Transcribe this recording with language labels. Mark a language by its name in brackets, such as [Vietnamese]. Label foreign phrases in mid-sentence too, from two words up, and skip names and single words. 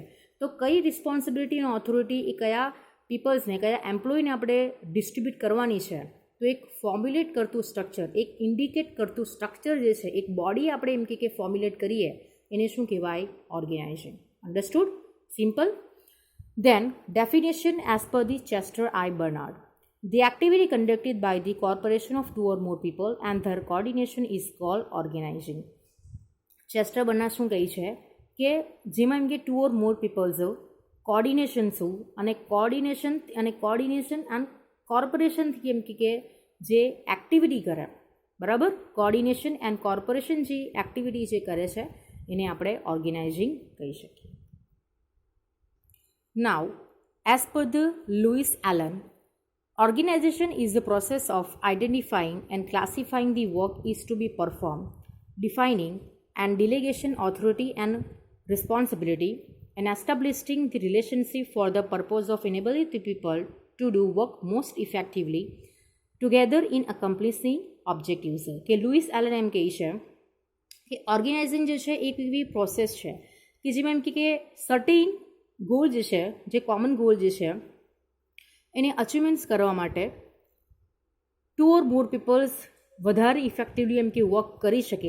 [Gujarati] તો કઈ રિસ્પોન્સિબિલિટી અને ઓથોરિટી એ કયા પીપલ્સને કયા એમ્પ્લોયને આપણે ડિસ્ટ્રીબ્યુટ કરવાની છે. તો એક ફોર્મ્યુલેટ કરતું સ્ટ્રક્ચર, એક ઇન્ડિકેટ કરતું સ્ટ્રક્ચર જે છે, એક બોડી આપણે એમ કે ફોર્મ્યુલેટ કરીએ એને શું કહેવાય? [English] Organization. Understood? Simple. Then, definition as per the Chester I. Bernard. The activity conducted by the corporation of two or more people and their coordination is called organizing. [Gujarati] ચેસ્ટર બર્નાર્ડ શું કહે છે કે જેમાં એમ કે [English] two or more peoples [Gujarati] કોર્ડિનેશન શું અને કોર્ડિનેશન એન્ડ કોર્પોરેશનથી એમ કે જે એક્ટિવિટી કરે, બરાબર, [English] coordination and corporation [Gujarati] જે એક્ટિવિટી જે કરે છે એને આપણે ઓર્ગેનાઇઝિંગ કહી શકીએ. [English] Now, as per the Lewis Allen, organization is the process of identifying and classifying the work is to be performed, defining and delegation authority and responsibility, and establishing the relationship for the purpose of enabling the people to do work most effectively together in accomplishing objectives. [Gujarati] કે લુઈસ એલન એમ કહે છે કે ઓર્ગેનાઇઝિંગ જે છે એક એવી પ્રોસેસ છે કે જેમાં એમ કે [English] certain goal [Gujarati] જે છે, જે [English] common goal [Gujarati] જે છે એને અચીવમેન્ટ્સ કરવા માટે [English] two or more peoples [Gujarati] વધારે ઇફેક્ટિવલી એમ કે વર્ક કરી શકે.